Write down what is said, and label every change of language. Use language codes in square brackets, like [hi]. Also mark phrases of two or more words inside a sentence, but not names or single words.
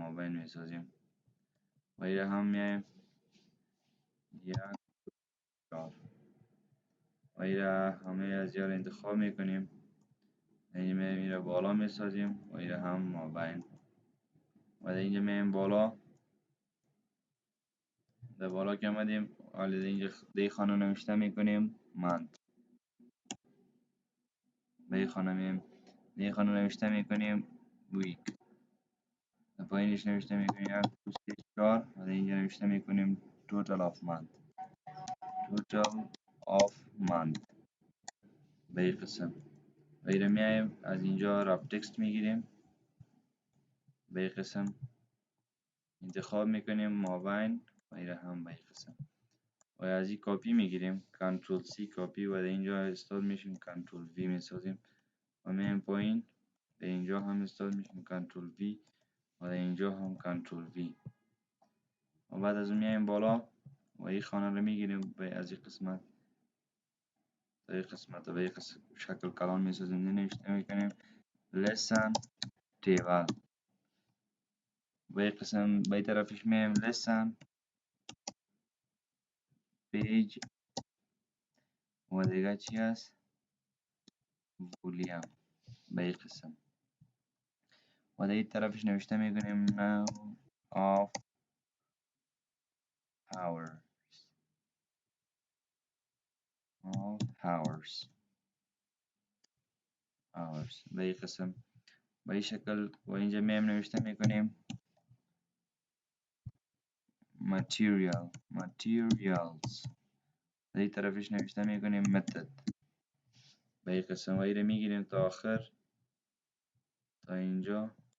[fa] مابین میسازیم و ایره هم میایم 1 4 و ایره همه از یار انتخاب میکنیم اینجا میایم ایره بالا میسازیم و ایره هم مابین و اینجا میایم بالا در بالا که آمدیم حالا اینجا دی خانه نوشته میکنیم مند به این خانه میایم دی خانه نوشته میکنیم ویک در پایینش نوشته میکنیم 1 2 3 4 و اینجا نوشته میکنیم [en] total of month [fa] به این قسم و ایره میایم از اینجا [en] wrap text [fa] میگیریم به این قسم انتخاب میکنیم مابین و ایره هم به این قسم و از این کپی میگیریم [en] control C copy [fa] و در اینجا استاد میشیم [en] control V [fa] میسازیم و میایم پایین به اینجا هم استاد میشیم [en] control V [fa] و در اینجا هم [en] control V [fa] و بعد از اون میایم بالا و این خانه رو میگیریم به از این قسمت تا این قسمت و به این شکل کلان میسازیم نوشته میکنیم [en] lesson table [fa] به این قسم به این طرفش میایم [en] lesson page [fa] و دیگه چی هست volume به این قسم و در این طرفش نوشته میکنیم [en] now of [fa] hours به این قسم به این شکل و اینجا میایم نوشته میکنیم materials در این طرفش نوشته میکنیم method به این قسم و این میگیریم تا آخر تا اینجا